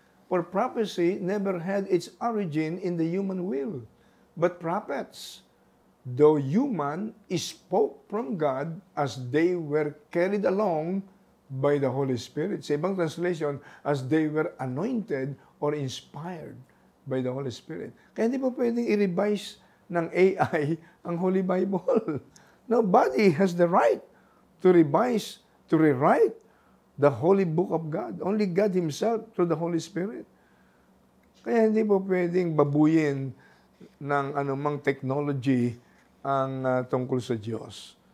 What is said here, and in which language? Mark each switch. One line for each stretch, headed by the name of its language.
English: For prophecy never had its origin in the human will, but prophets, though human, spoke from God as they were carried along by the Holy Spirit.
Filipino: Sa ibang translation,
English: as they were anointed or inspired by the Holy Spirit.
Filipino: Kaya hindi po pwedeng i-revise ng AI ang Holy Bible.
English: Nobody has the right to revise, to rewrite the Holy Book of God. Only God Himself through the Holy Spirit.
Filipino: Kaya hindi po pwedeng babuyin ng anumang technology ang tungkol sa Diyos.